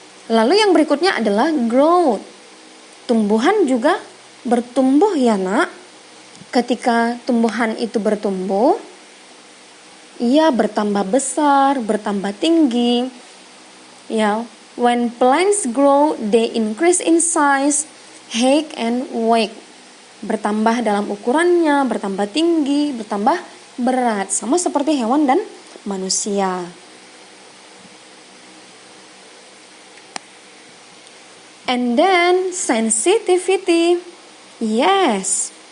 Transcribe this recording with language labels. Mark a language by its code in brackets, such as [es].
[id] Lalu yang berikutnya adalah growth. Tumbuhan juga bertumbuh ya nak. Ketika tumbuhan itu bertumbuh, ia bertambah besar, bertambah tinggi. [en] Ya, when plants grow, they increase in size, height, and weight. [id] Bertambah dalam ukurannya, bertambah tinggi, bertambah berat. Sama seperti hewan dan manusia. [en] And then sensitivity. Yes.